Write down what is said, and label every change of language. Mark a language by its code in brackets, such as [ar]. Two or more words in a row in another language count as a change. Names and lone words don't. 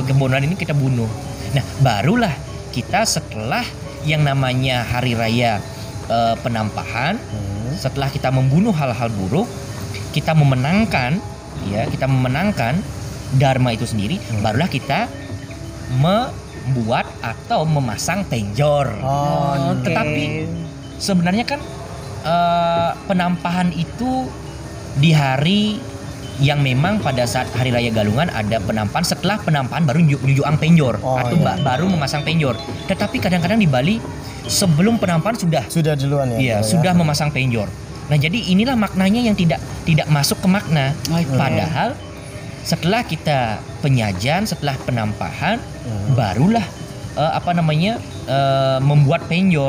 [id] Kebodohan ini kita bunuh. Nah barulah kita setelah yang namanya Hari Raya Penampahan, setelah kita membunuh hal-hal buruk, kita memenangkan dharma itu sendiri, barulah kita membuat atau memasang penjor. Tetapi sebenarnya kan penampahan itu di hari yang memang pada saat Hari Raya Galungan ada penampahan, setelah penampahan baru nyujuang penjor baru memasang penjor. Tetapi kadang-kadang di Bali sebelum penampahan sudah duluan ya. Sudah memasang penjor. Nah, jadi inilah maknanya yang tidak masuk ke makna. Padahal setelah kita penyajan, setelah penampahan barulah membuat penjor.